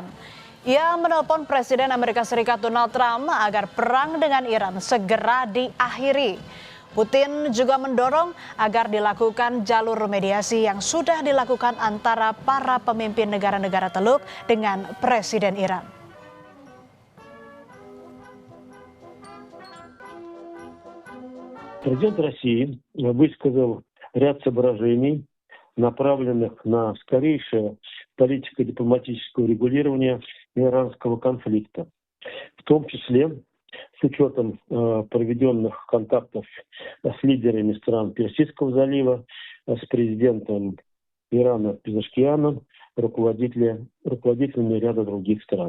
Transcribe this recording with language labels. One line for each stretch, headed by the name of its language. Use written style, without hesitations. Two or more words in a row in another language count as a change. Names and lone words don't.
Indonesian: Ia menelpon Presiden Amerika Serikat Donald Trump agar perang dengan Iran segera diakhiri. Putin juga mendorong agar dilakukan jalur mediasi yang sudah dilakukan antara para pemimpin negara-negara Teluk dengan Presiden Iran.
Russian: Президент России высказал ряд соображений, направленных на скорейшее политико-дипломатическое урегулирование иранского конфликта, в том числе с учетом проведенных контактов с лидерами стран Персидского залива, с президентом Ирана Пезешкианом, руководителями ряда других стран.